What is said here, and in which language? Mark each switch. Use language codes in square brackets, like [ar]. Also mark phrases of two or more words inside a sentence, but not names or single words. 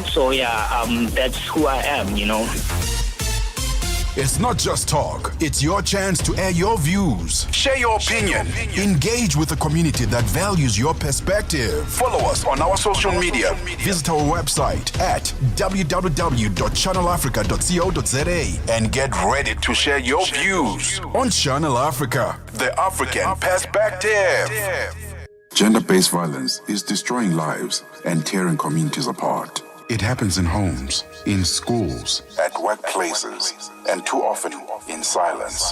[en] So that's who I am, It's not just talk. It's your chance to air your views, share your opinion, engage with the community that values your perspective. Follow us on our social media. Visit our website at www.channelafrica.co.za and get ready to share your views on Channel Africa, the African perspective. Gender-based violence is destroying lives and tearing communities apart. It happens in homes, in schools, at workplaces, and too often in silence.